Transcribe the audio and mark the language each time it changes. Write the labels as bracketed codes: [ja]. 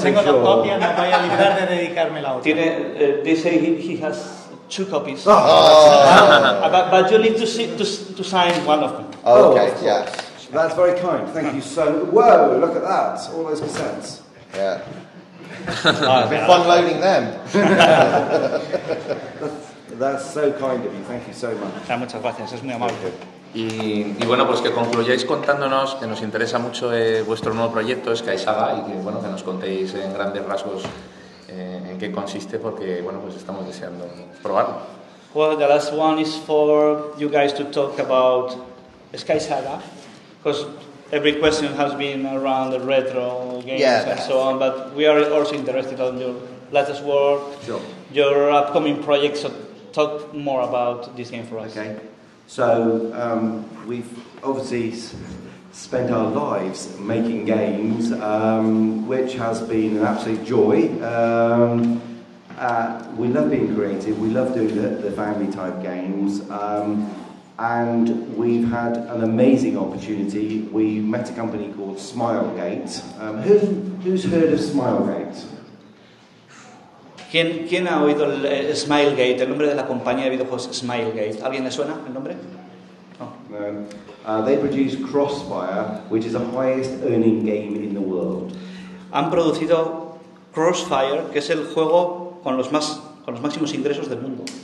[es] Tengo la copia, no voy a librar de dedicarme la otra. Tiene, [en] they say he has two copies. Oh. But you need to sign one of them. Oh, okay, yes. Yeah. That's very kind. Thank you so much. Whoa, look at that. All those percents. Yeah. It's been fun loaning them. That's so kind of you. Thank you so much. [es] Muchas gracias. Es muy amable. Y bueno, pues que concluyáis contándonos, que nos interesa mucho vuestro nuevo proyecto, SkySaga, y que bueno, que nos contéis en grandes rasgos en qué consiste, porque bueno, pues estamos deseando probarlo. [en] Well, the last one is for you guys to talk about SkySaga, because every question has been around the retro games, yeah, and so on, but we are also interested in your latest work, sure, your upcoming projects, so talk more about this game for us. Okay. So we've obviously spent our lives making games, which has been an absolute joy. We love being creative, we love doing the family type games, and we've had an amazing opportunity. We met a company called Smilegate. Who's heard of Smilegate? [es] ¿Quién ha oído Smilegate, el nombre de la compañía de videojuegos Smilegate? ¿Alguien le suena el nombre? No. [en] They produce Crossfire, which is the highest earning game in the world. [es] Han producido Crossfire, que es el juego con los máximos ingresos del mundo.